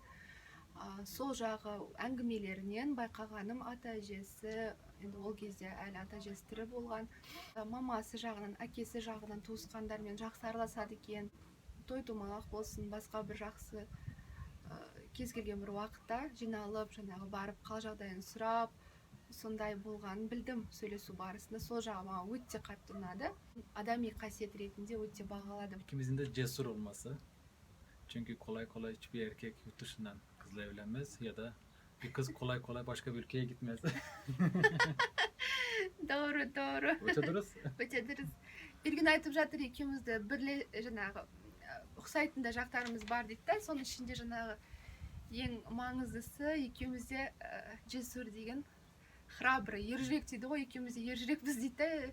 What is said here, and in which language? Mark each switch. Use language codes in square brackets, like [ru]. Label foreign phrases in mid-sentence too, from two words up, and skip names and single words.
[kk] Сол жағы әңгімелерінен байқағаным ата-әжесі, енді ол кезде әлі ата-әжесі тірі болған, мамасы жағынан, әкесі жағынан туысқандармен жақсы араласады екен. Той-томалақ болсын, басқа бір жақсы кез келген бір уақытта жиналып, жаңағы барып қал жағдайын сұрап, сондай болғанын білдім сөйлесу барысында. Сол жағы маған өте қатты ұнады. Адами қасиет ретінде өте бағаладым. [tr] İkimizin de cesur olması. Çünkü kolay kolay hiçbir erkek yurt dışından kızla evlenmez ya da bir kız kolay kolay başka bir ülkeye gitmez. Doğru. [kk] Өте дұрыс. Өте дұрыс. Эргюн айтып жатыр, екеумізді жаңағы ұқсайтын да жақтарымыз бар дейді да, соның ішінде жаңағы ең маңыздысы екеумізде жесур деген, храбрый, ержүрек дейді ғой, екеумізде ержүрекпіз дейді да.